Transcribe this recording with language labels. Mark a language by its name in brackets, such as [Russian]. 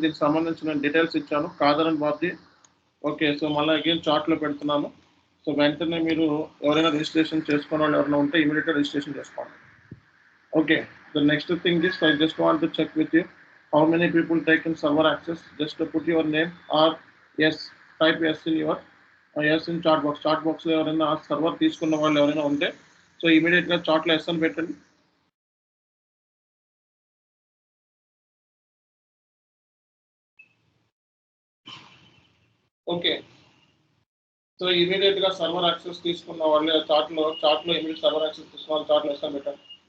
[Telugu] దీనికి సంబంధించిన డీటెయిల్స్ ఇచ్చాను, Khadar and Babji. Okay, so మళ్ళీ అగైన్ చార్ట్లో పెడుతున్నాను. సో వెంటనే మీరు ఎవరైనా రిజిస్ట్రేషన్ చేసుకున్న వాళ్ళు ఎవరైనా ఉంటే ఇమీడియట్గా రిజిస్ట్రేషన్ చేసుకోండి. [English] Okay, the next thing is I just want to check with you how many people taken server access. Just to put your name or yes, type yes in your yes in chat box. [Telugu] Chat box లో ఎవరైనా server తీసుకున్న వాళ్ళు ఎవరైనా ఉంటే so ఇమీడియట్గా చాట్లో yes అని పెట్టండి. ఓకే, సో ఇమీడియట్గా సర్వర్ యాక్సెస్ తీసుకున్న వాళ్ళు చాట్లో ఇమీడియట్ సర్వర్ యాక్సెస్ తీసుకున్న వాళ్ళు చాట్లో ఎస్ అని పెట్టండి.